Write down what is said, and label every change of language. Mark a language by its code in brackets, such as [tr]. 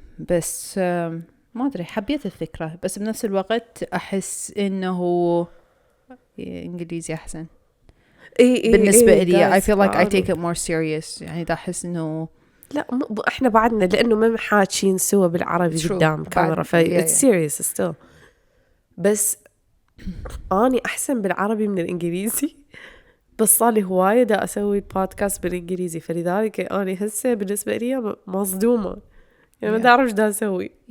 [ar] بس ما أدري حبيت الفكرة، بس بنفس الوقت أحس إنه إنجليزي أحسن. بالنسبة لي [en] I feel like I take it more serious. [ar] يعني دا أحس إنه لا إحنا بعدنا لأنه ما حاكين سوا بالعربي قدام كاميرا [en] it's serious still. [ar] بس أنا أحسن بالعربي من الإنجليزي، بس صار لي هواية دا أسوي بودكاست بالإنجليزي، فلذلك أنا هسه بالنسبة لي مصدومة يعني ما أعرف إيش دا أسوي.